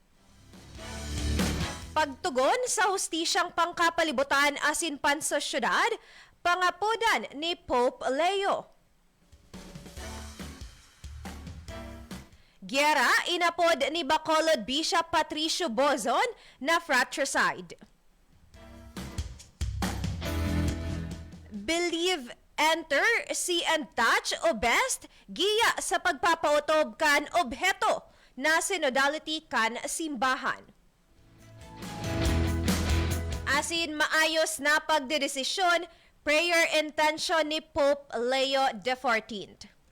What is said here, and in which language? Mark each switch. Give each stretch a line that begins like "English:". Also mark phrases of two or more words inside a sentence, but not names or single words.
Bikol: Pagtugon sa hustisyang pangkapalibutan asin pan sa syudad, pangapudan ni Pope Leo. Giyera, inapod ni Bacolod Bishop Patricio Bozon na fratricide.
English: Believe, enter, see and touch
Bikol: o best, giya sa pagpapautob kan obheto na synodality kan simbahan. Asin maayos na pagdedesisyon, prayer intention ni Pope Leo XIV.